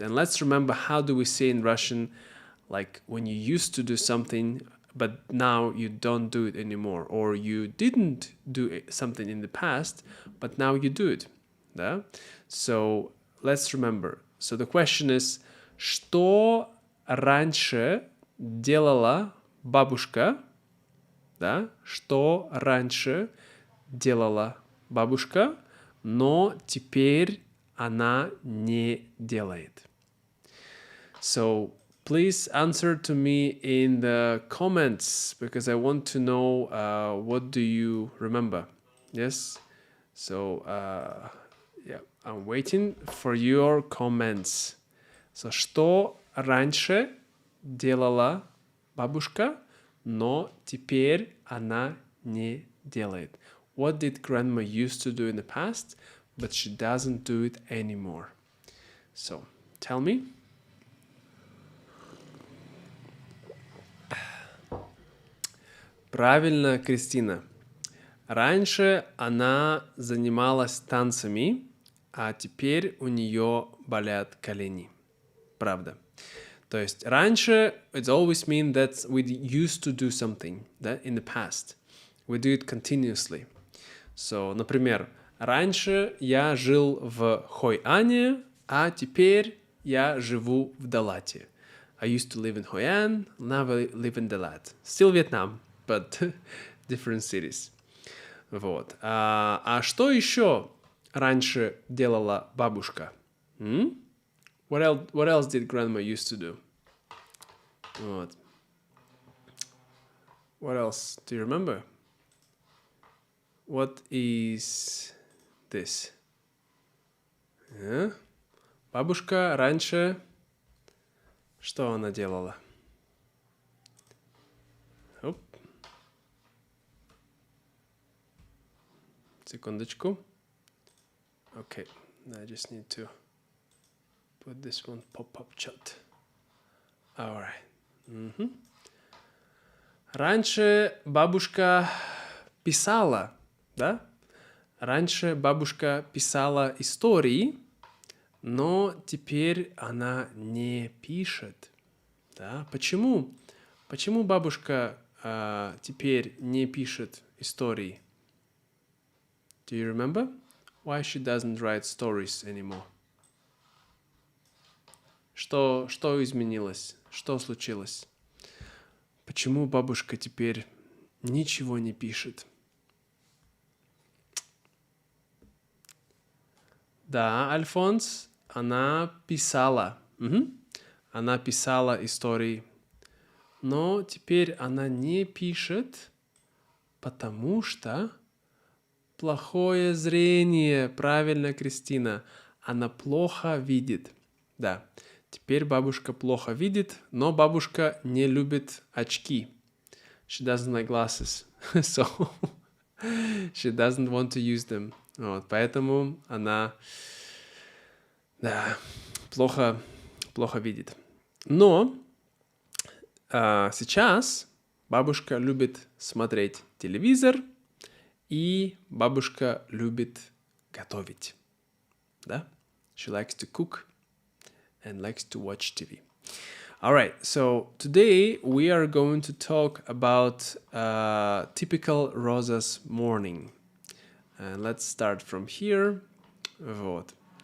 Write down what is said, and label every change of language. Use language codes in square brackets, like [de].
[en] And let's remember, how do we say in Russian, like when you used to do something, but now you don't do it anymore, or you didn't do something in the past, but now you do it. Да? So let's remember. So the question is, [ru] что раньше делала бабушка? Да? Что раньше делала бабушка, но теперь она не делает? [en] So please answer to me in the comments, because I want to know what do you remember. Yes? So, yeah, I'm waiting for your comments. [ru] So, что раньше делала бабушка, но теперь она не делает? [en] What did grandma used to do in the past, but she doesn't do it anymore? So, tell me. [ru] Правильно, Кристина. Раньше она занималась танцами, а теперь у нее болят колени. Правда. То есть раньше, [en] it always means that we used to do something, да, in the past. We do it continuously. [ru] So, например, раньше я жил в Хой-Ане, а теперь я живу в Далате. [en] I used to live in Hoi An, now I live in Dalat. Still Vietnam, but different cities. [ru] Вот. А что еще раньше делала бабушка? [en] What else did grandma used to do? [ru] Вот. [en] What else do you remember? What is this? [ru] Бабушка раньше... Что она делала? Оп. Секундочку. [en] Okay, I just need to put this one pop-up chat. All right. [ru] Раньше бабушка писала, да? Раньше бабушка писала истории, но теперь она не пишет. Да? Почему? Почему бабушка теперь не пишет истории? [en] Do you remember? Why she doesn't write stories anymore? [ru] Что изменилось? Что случилось? Почему бабушка теперь ничего не пишет? Да, Альфонс, она писала. Она писала истории. Но теперь она не пишет, потому что плохое зрение. Правильно, Кристина. Она плохо видит. Да, теперь бабушка плохо видит, но бабушка не любит очки. [en] She doesn't like glasses. So she doesn't want to use them. [ru] Вот, поэтому она плохо видит. Но сейчас бабушка любит смотреть телевизор, и бабушка любит готовить. Да? [en] She likes to cook and likes to watch TV. All right, so today we are going to talk about typical Rosa's morning. And let's start from here. [ru] Вот.